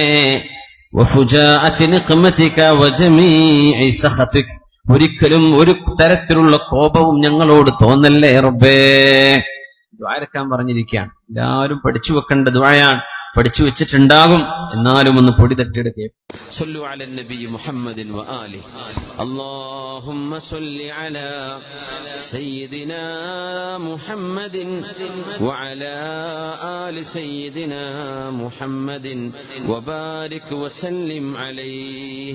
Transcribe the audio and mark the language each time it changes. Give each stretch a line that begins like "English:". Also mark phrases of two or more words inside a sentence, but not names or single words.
Arabic: وفجاءة نقمتك وجميع سخطك.
Malayalam: ഒരിക്കലും ഒരു തരത്തിലുള്ള കോപവും ഞങ്ങളോട് തോന്നല്ലേ റബ്ബേ. ദുആ ഇറക്കാൻ പറഞ്ഞിരിക്കുകയാണ്, എല്ലാവരും പഠിച്ചു വെക്കേണ്ട ദുആയാണ്. പഠിച്ചു വെച്ചിട്ടുണ്ടാകും, എന്നാലും ഒന്ന് പൊടി തട്ടിയെടുക്കുക.
Arabic: صلوا على النبي محمد وآله. اللهم صل على سيدنا محمد وعلى آل سيدنا محمد وبارك وسلم عليه.